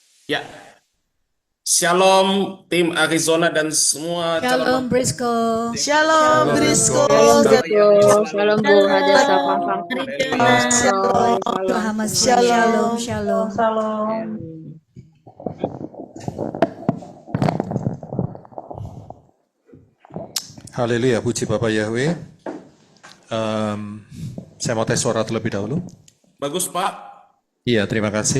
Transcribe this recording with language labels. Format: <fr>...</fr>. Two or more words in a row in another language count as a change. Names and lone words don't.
<id>Ya, Shalom tim Arizona dan semua Shalom calon Brisco. Shalom Brisco. Shalom Bu Haja Shalom. Shalom. Shalom. Shalom. Shalom. Salam. Haleluya, puji Bapak Yahweh. Saya mau tes suara terlebih dahulu. bagus Pak. Iya, terima kasih.</id>